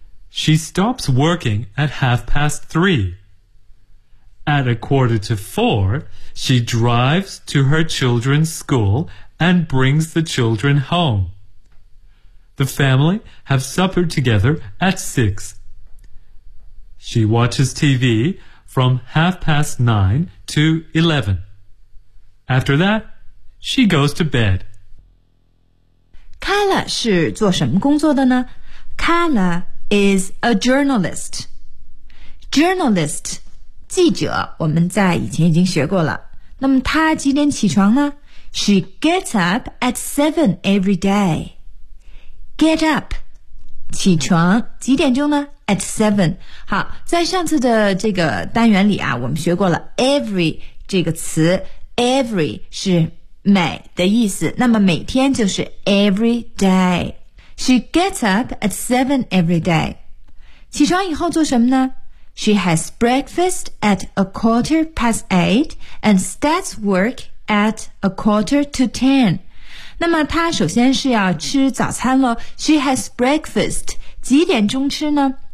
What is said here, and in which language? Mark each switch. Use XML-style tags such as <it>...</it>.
<en>She stops working at 3:30. At 4:15, she drives to her children's school and brings the children home. The family have supper together at 6. She watches TV from 9:30 to 11. After that, she goes to bed.</en> <zh>Carla 是做什么工作的呢？</zh> <en>Carla is a journalist.</en> <zh>Journalist, 记者，我们在以前已经学过了。那么她几点起床呢？</zh> <en>She gets up at 7 every day.</en> <zh>Get up, 起床，几点钟呢？</zh> <en>At 7.</en> <zh>好，在上次的这个单元里啊，我们学过了 every 这个词， every 是每的意思，那么每天就是 every day.</zh> <en>She gets up at 7 every day.</en> <zh>起床以后做什么呢？</zh> <en>She has breakfast at 8:15 and starts work at 9:45.</en> <zh>那么她首先是要吃早餐咯。</zh> <en>She has breakfast</en> <zh>几点钟吃呢？</zh>